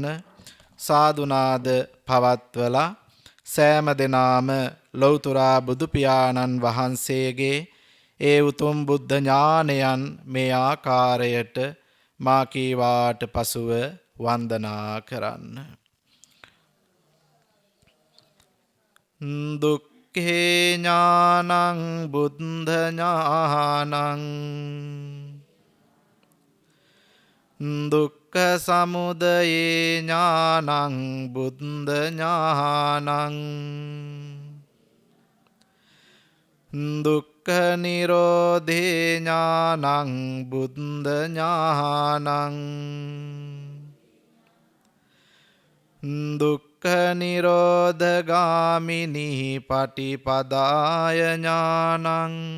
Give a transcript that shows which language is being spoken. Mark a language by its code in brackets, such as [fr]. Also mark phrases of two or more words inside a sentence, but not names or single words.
[si] සාදුනාද පවත්වලා සෑම දෙනාම ලෞතුරා බුදු පියාණන් වහන්සේගේ ඒ උතුම් බුද්ධ ඥානයන් මේ ආකාරයට මා කීවාට පසුව වන්දනා කරන්න. [pi] දුක්ඛේ ඥානං බුද්ධ ඥානං දුක්ඛ සමුදයේ ඥානං බුද්ධ ඥානං දුක්ඛ නිරෝධේ ඥානං බුද්ධ ඥානං දුක්ඛ නිරෝධගාමිනී පටිපදාය ඥානං